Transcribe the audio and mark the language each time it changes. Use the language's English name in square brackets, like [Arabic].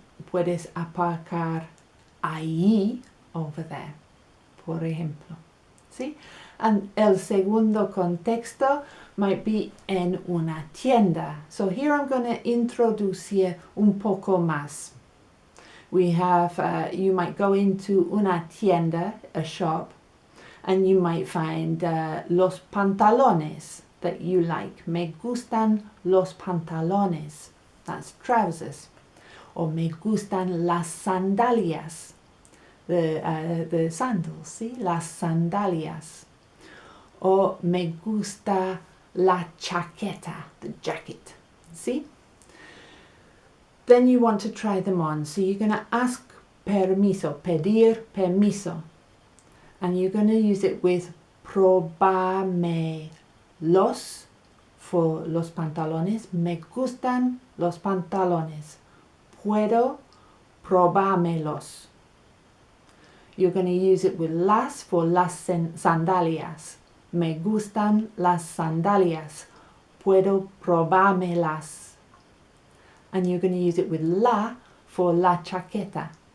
[Spanish] Puedes aparcar ahí, [English] over there, [Spanish] por ejemplo. ¿Sí? And el segundo contexto [English] might be [Spanish] en una tienda. [English] So here I'm going to [Spanish] introducir un poco más. [English] We have, you might go into [Spanish] una tienda, [English] a shop, and you might find [Spanish] los pantalones [English] that you like. [Spanish] Me gustan los pantalones. [English] That's trousers. [Spanish] Or me gustan las sandalias. [English] The sandals, see? [Spanish] Las sandalias. Or me gusta la chaqueta, [English] the jacket. See? Then you want to try them on. So you're going to ask permiso, [Spanish] pedir permiso. [English] And you're going to use it with probármelos for los pantalones. [Spanish] Me gustan los pantalones. puedo probármelos. [English] You're going to use it with las for [Spanish] las sandalias. Me gustan las sandalias. Puedo probármelas. [English] And you're going to use it with la for [Spanish] la chaqueta.